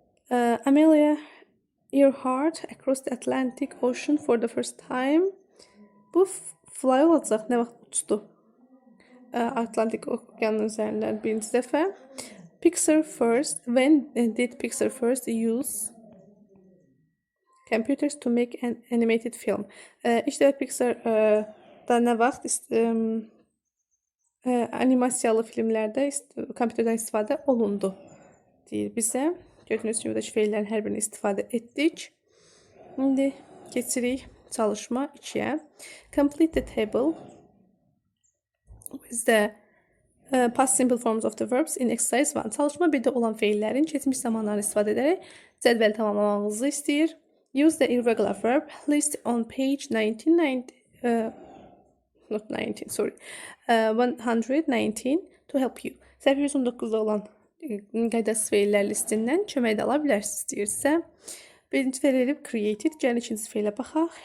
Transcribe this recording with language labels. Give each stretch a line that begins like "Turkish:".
English: Amelia Earhart across the Atlantic Ocean for the first time.
Azerbaijani: Bu fly olacaq. Nə vaxt uçdu? Atlantik Okyanın üzərindən birinci dəfə.
English: Pixar first. When did Pixar first use computers to make an animated film?
Azerbaijani: İlk dəfə Pixar da nə vaxt animasiyalı filmlərdə kompüterdən istifadə olundu deyir bizə. Gördüyünüz kimi buradakı feillərin hər birini istifadə etdik. İndi keçirik çalışma 2-yə.
English: Complete the table with the past simple forms of the verbs in exercise 1.
Azerbaijani: Çalışma 1-də olan feillərin keçmiş zamanlarını istifadə edərək cədvəli tamamlamamızı istəyir.
English: Use the irregular verb list on page 119 to help you.
Azerbaijani: Səhifə 119-da olan qaydasız feillər listindən kömək də ala bilərsiniz deyirsə. Birinci feil edib created. Gəlin ikinci feilə baxaq.